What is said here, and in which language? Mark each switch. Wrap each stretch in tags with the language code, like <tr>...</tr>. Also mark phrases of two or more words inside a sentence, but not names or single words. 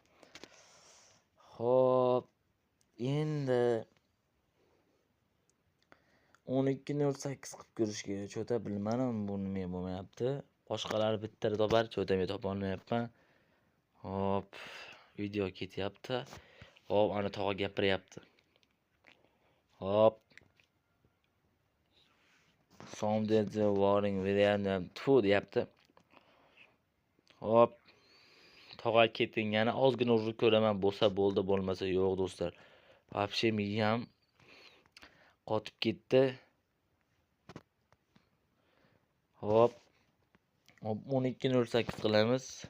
<uz>Hop, endi 12:08 qilib ko'rishga cho'ta bilmadim, bu nima bo'lmayapti. Boshqalar bittada topar, cho'ta men topa olmayapman. Hop, video ketyapti. Hop, ana tog'a gapiryapti. Hop.</uz> <en>Sounded the warning video tfu deyapti.</en> <uz>Hop. Tog'a keting, yana ozgina urib ko'raman, bo'lsa bo'ldi, bo'lmasa yo'q, do'stlar. Вообще miyam qotib ketdi. Hop. Hop, 12:08 qilamiz.</uz>